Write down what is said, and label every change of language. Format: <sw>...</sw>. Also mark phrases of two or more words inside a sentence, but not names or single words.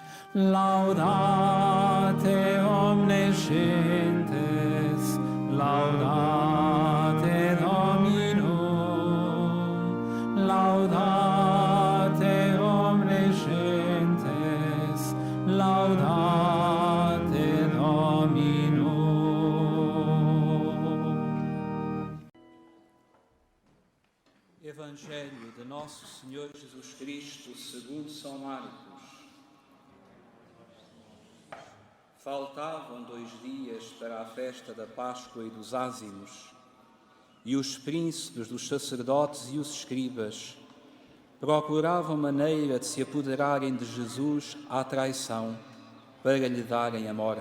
<la>laudate omniscientes, laudate Dominum, laudate omniscientes, laudate Dominum.</la> <pt>Evangelho de Nosso Senhor Jesus Cristo segundo São Marcos. Faltavam 2 dias para a festa da Páscoa e dos Ázimos, e os príncipes dos sacerdotes e os escribas procuravam maneira de se apoderarem de Jesus à traição, para lhe darem a morte.</pt>